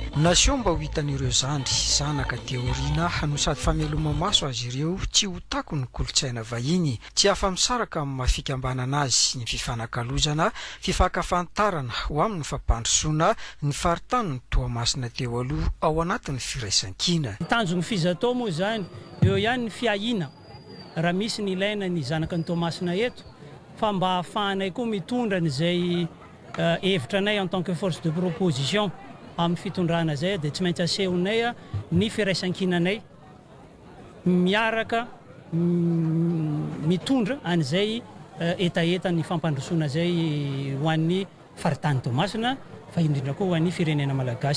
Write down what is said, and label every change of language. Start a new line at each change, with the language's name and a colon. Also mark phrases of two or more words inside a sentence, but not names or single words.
Malagasy: Nasio mba ho hitan'ireo zandry zanaka teoriana no sady fameloma-maso azy ireo tsy ho tako ny kolontsaina vahiny, tsy afa-misaraka amin'ny mafikambanana azy ny fifanakalozana, fifakafantarana ho amin'ny fampandrosoana ny faritany ny Toamasina teo aloha ao anatin'ny firaisan-kina. Tanjony fizatao moa zany eo ihany ny fiahina raha misy ny ilaina ny zanaka ny Toamasina eto fa mba hahafahanay koa mitondra n'izay hevitranay
French: en tant que force de proposition
Malagasy: amin'ny fitondrana zay dia tsy maintsy asehonay ny firaisan-kinanay miaraka mitondra an'izay etaeta ny fampandrosoana zay ho an'ny faritany Toamasina fa indrindra koa ho an'ny firenena malagasy.